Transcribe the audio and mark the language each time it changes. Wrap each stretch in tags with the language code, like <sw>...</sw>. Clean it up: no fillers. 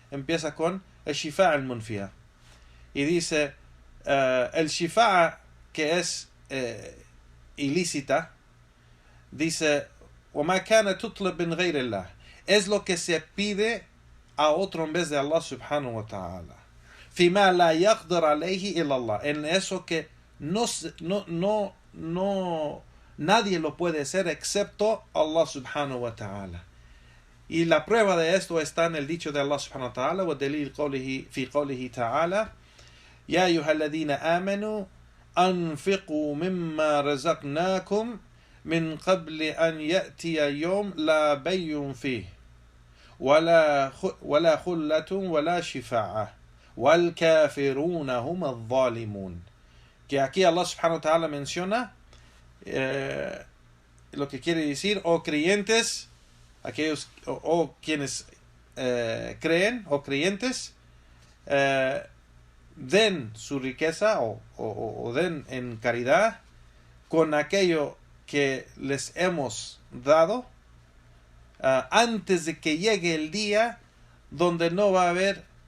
<es>Empieza con el shifa al-munfiya y dice el shifa que es ilícita, dice</es> <ar>وما كان تطلب من غير الله,</ar> <es>es lo que se pide a otro en vez de Allah subhanahu wa ta'ala.</es> <ar>فيما لا يقدر عليه إلا الله,</ar> <es>en eso que nadie lo puede hacer excepto Allah subhanahu wa ta'ala. Y la prueba de esto está en el dicho de Allah subhanahu wa ta'ala,</es> <ar>وَالدَّلِيلُ فِي قَوْلِهِ تَعَالَى يَا أَيُّهَا الَّذِينَ آمَنُوا أَنْفِقُوا مِمَّا رَزَقْنَاكُمْ مِنْ قَبْلِ أَنْ يَأْتِيَ يَوْمٌ لَا بَيْعٌ فِيهِ ولا خلة ولا شفاعة والكافرون هم الظالمون.</ar> <es>Que aquí Allah subhanahu wa ta'ala menciona lo que quiere decir, creyentes, aquellos quienes creen, creyentes, den su riqueza o den en caridad con aquello que les hemos dado, antes de que llegue el día donde no va a haber,</es>